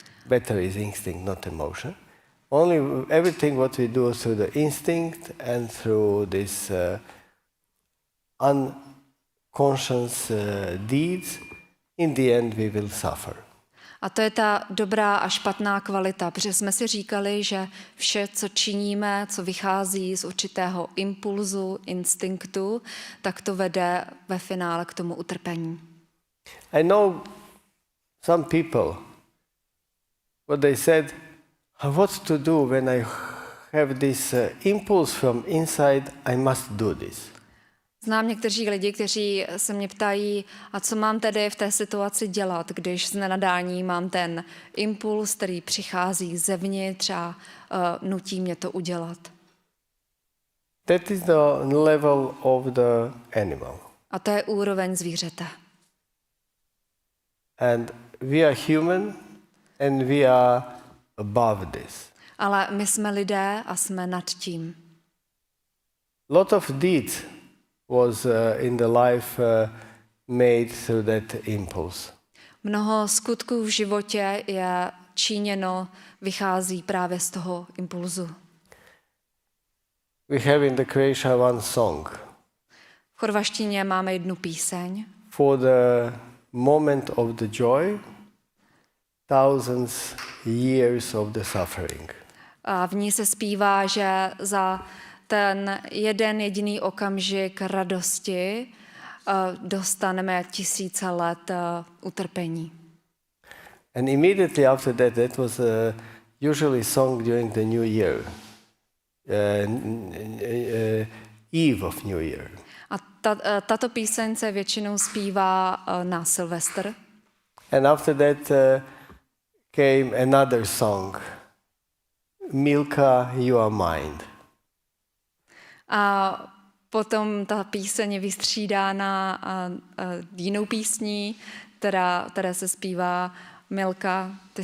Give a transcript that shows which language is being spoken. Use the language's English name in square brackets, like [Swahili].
[English] Better is instinct, not emotion. Only everything what we do through the instinct and through this unconscious deeds, in the end we will suffer. [Czech] A to je ta dobrá a špatná kvalita, protože jsme si říkali, že vše, co činíme, co vychází z určitého impulzu, instinktu, tak to vede ve finále k tomu utrpení. [English] I know some people, what they said, what to do when I have this impulse from inside, I must do this. [Czech] Znám někteří lidi, kteří se mě ptají, a co mám tedy v té situaci dělat, když z nenadání mám ten impuls, který přichází zevnitř a nutí mě to udělat. [English] That is the level of the animal. [Czech] A to je úroveň zvířete. [English] And we are human and we are above this. [Czech] Ale my jsme lidé a jsme nad tím. [English] Lot of deeds was in the life made through that impulse. [Czech] Mnoho skutků v životě je činěno, vychází právě z toho impulzu. [English] We have in the Croatia one song. [Czech] V chorvaštině máme jednu píseň. [English] For the moment of the joy, thousands years of the suffering. [Czech] A v ní se zpívá, že za ten jeden jediný okamžik radosti dostaneme tisíce let utrpení. [English] And immediately after that, that was usually sung during the New Year, Eve of New Year. [Czech] A tato píseň se většinou zpívá na Silvestr. [English] And after that came another song, Milka, You Are Mine. [Czech] A Potom ta píseň je vystřídána jinou písní, která se zpívá Milka, ty